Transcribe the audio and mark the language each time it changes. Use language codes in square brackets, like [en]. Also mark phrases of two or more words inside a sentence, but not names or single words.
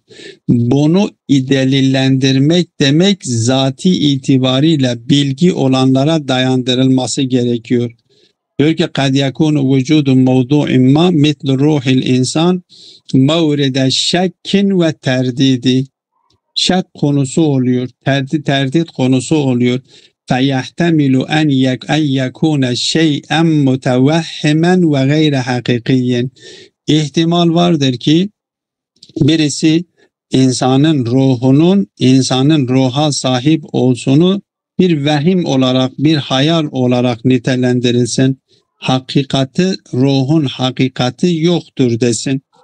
[tr] Bunu delillendirmek demek zati itibariyle bilgi olanlara dayandırılması gerekiyor. Diyor ki [ar] قد يكون وجود موضوع ما مثل روح الإنسان مورد شك وترديد. [tr] Şek konusu oluyor, terdit konusu oluyor. [ar] فَيَحْتَمِلُ أَنْ يَكُونَ شَيْئًا مُتَوَهِّمًا وَغَيْرَ حَقِقِيٍّ. [tr] İhtimal vardır ki birisi insanın ruha sahip olsunu bir vehim olarak, bir hayal olarak nitelendirilsin. Ruhun hakikati yoktur desin.